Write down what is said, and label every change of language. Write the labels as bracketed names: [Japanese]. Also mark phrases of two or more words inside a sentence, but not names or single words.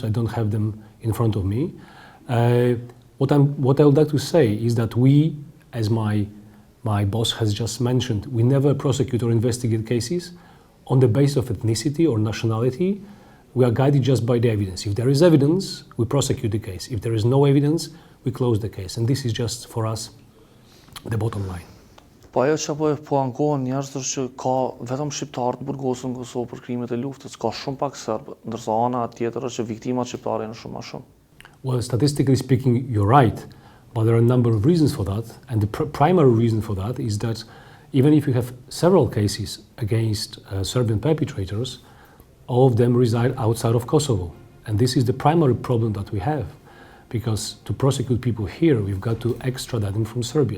[English] I don't have them in front of me. What I would like to say is that we, as my boss has just mentioned, we never prosecute or investigate cases on the basis of ethnicity or nationality. We are guided just by the evidence. If there is evidence, we prosecute the case. If there is no evidence, we close the case. And this is just for us the bottom line. [Albanian] Po ajo që po ankohen njerëz është që ka vetëm shqiptarë të burgosur në Kosovë për krimet e luftës, ka shumë pak serbë, ndërsa ana tjetër është që viktimat shqiptare janë shumë më shumë. [English] Well, statistically speaking, you're right, but there are a number of reasons for that, and the primary reason for that is that even if you have several cases against Serbian perpetrators, all of them reside outside of Kosovo, and this is the primary problem that we have, because to prosecute people here, we've got to extradite them from Serbia.